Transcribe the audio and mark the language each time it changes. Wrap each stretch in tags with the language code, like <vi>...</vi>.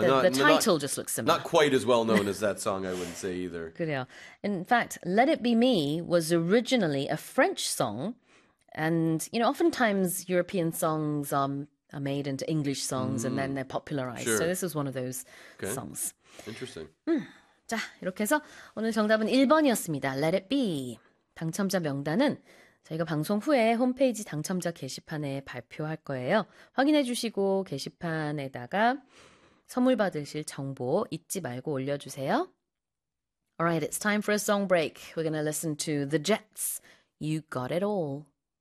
<en>The title just looks not similar. quite as well known as that song, I wouldn't say either.</en> <ko>그래요.</ko> <en>In fact, Let It Be Me was originally a French song. And, you know, oftentimes European songs are made into English songs and then they're popularized. So this Sure. is one of those Okay. songs. Interesting.</en> <ko>자, 이렇게 해서 오늘 정답은 1번이었습니다.</ko> <en>Let It Be.</en> <ko>당첨자 명단은 저희가 방송 후에 홈페이지 당첨자 게시판에 발표할 거예요. 확인해 주시고 게시판에다가 선물 받으실 정보 잊지 말고 올려주세요.</ko> <en>Alright, it's time for a song break. We're gonna listen to The Jets. You got it all.</en>